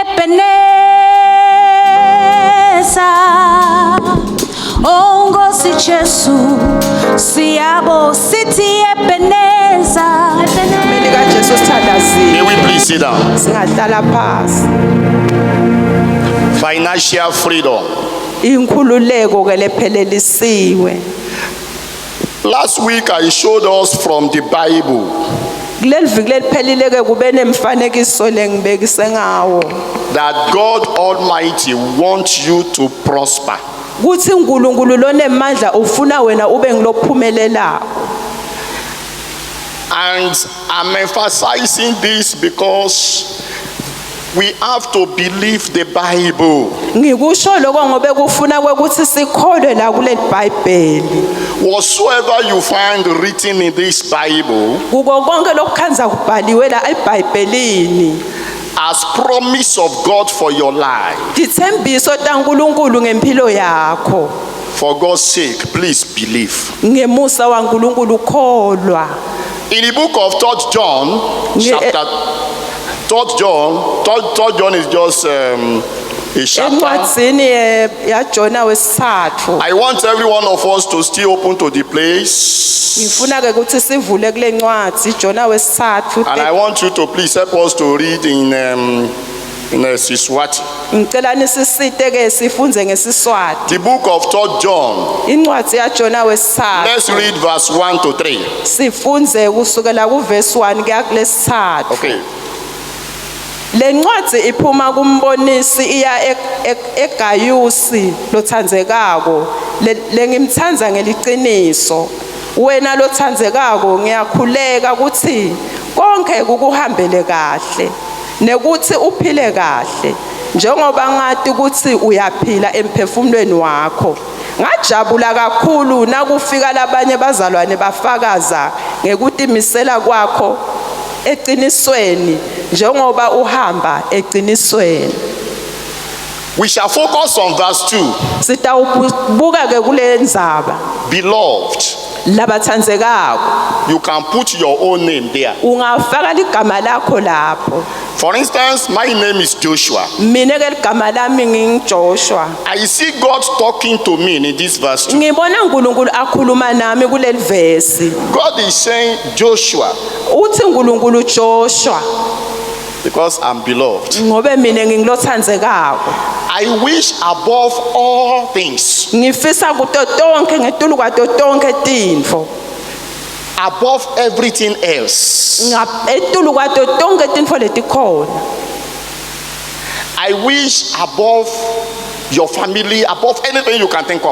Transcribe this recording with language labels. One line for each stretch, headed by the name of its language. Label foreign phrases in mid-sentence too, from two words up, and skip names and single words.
Swati: Ebeneza, oh Nkosi Jesu, siyabo sithi Ebeneza.
English: May we please sit down.
Swati: Singahlala phansi.
English: Financial freedom.
Swati: Inkhululeko ke lephelelisiwe.
English: Last week I showed us from the Bible
Swati: Kuleli viki lephelile ke kube nemfanekiso lengibekise ngawo.
English: that God Almighty wants you to prosper.
Swati: Kuthi uNkulunkulu lonemandla ufuna wena ube ngilophumelelayo.
English: And I'm emphasizing this because we have to believe the Bible.
Swati: Ngikusho lokho ngobe kufuna ukuthi sikholwe la kuleli Bhayibheli.
English: Whatsoever you find written in this Bible
Swati: Kuko konke lokukhanza kubhaliwe la eBhayibhelini.
English: as promise of God for your life.
Swati: Dithembiso taNkulunkulu ngempilo yakho.
English: For God's sake, please believe.
Swati: Ngemusa waNkulunkulu kholwa.
English: In the book of 3 John, chapter 3 John is just a chapter.
Swati: Encwadzini yaJona wesithathu.
English: I want every one of us to stay open to the place.
Swati: Ngifuna ke ukuthi sivule kule ncwadi iJona wesithathu.
English: And I want you to please help us to read in Siswati.
Swati: Ngicela nisisite ke sifunze ngeSiswati.
English: The book of 3 John.
Swati: Incwadi yaJona wesithathu.
English: Let's read verse 1 to 3.
Swati: Sifunze kusukela kuverse 1 kuya kulesithathu. Okay. Le ncwadi iphuma kumbonisi iya eGayusi lothandzekako lengimthandza ngeliqiniso. Wena lothandzekako ngiyakhuleka ukuthi konke kukuhambele kahle nekuthi uphile kahle njengoba ngathi ukuthi uyaphila emphefumulweni wakho. Ngajabula kakhulu nakufika labanye bazalwane bafakaza ngekutimisela kwakho eqinisweni njengoba uhamba eqinisweni.
English: We shall focus on verse 2.
Swati: Sitawubuka ke kule ndzaba.
English: Beloved,
Swati: Labathandzekako.
English: you can put your own name there.
Swati: Ungafaka ligama lakho lapho.
English: For instance, my name is Joshua.
Swati: Mina ke ligama lami ngingiJoshua.
English: I see God talking to me in this verse 2.
Swati: Ngibona uNkulunkulu akhuluma nami kuleli verse.
English: God is saying, Joshua,
Swati: Uthi uNkulunkulu Joshua
English: because I'm beloved.
Swati: ngobe mina ngingilothandzekako.
English: I wish above all things,
Swati: Ngifisa kuto tonke ngetulu kwato tonke tintfo.
English: above everything else,
Swati: Etulu kwato tonke tintfo letikhona.
English: I wish above your family, above anything you can think of,